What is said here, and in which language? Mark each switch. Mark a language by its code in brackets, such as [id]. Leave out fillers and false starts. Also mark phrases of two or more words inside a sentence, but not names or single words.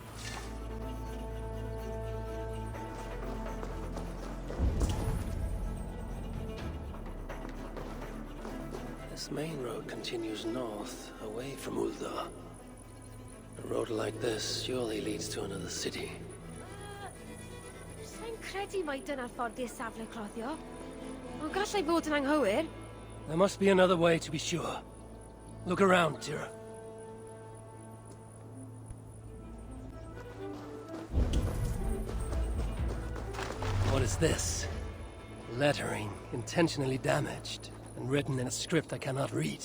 [en] This main road continues north, away from Uldar. A road like this surely leads to another city. [cy] Sa'n credu mai dyna'r ffordd i'r safle cloddio. Ond gallai bod yn anghywir. [en] There must be another way to be sure. Look around, Tyr. What is this? Lettering intentionally damaged and written in a script I cannot read.